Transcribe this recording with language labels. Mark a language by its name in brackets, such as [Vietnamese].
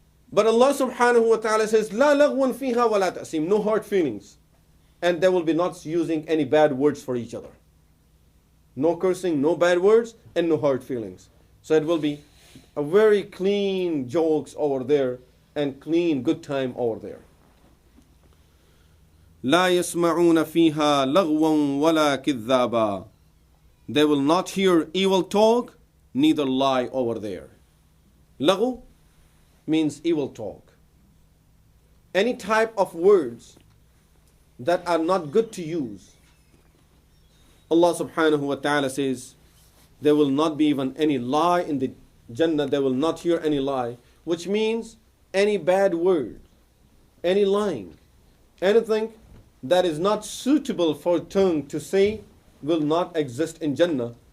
[English] But Allah subhanahu wa ta'ala says, [Arabic] لا لغوا فيها ولا تأثيم, [English] no hard feelings. And they will be not using any bad words for each other. No cursing, no bad words, and no hard feelings. So it will be a very clean jokes over there and clean good time over there. [Arabic] لا يسمعون فيها لغوا ولا كذابا. [English] They will not hear evil talk, neither lie over there. Laghu means evil talk. Any type of words that are not good to use. Allah subhanahu wa ta'ala says, there will not be even any lie in the Jannah, they will not hear any lie, which means any bad word, any lying, anything that is not suitable for tongue to say will not exist in Jannah.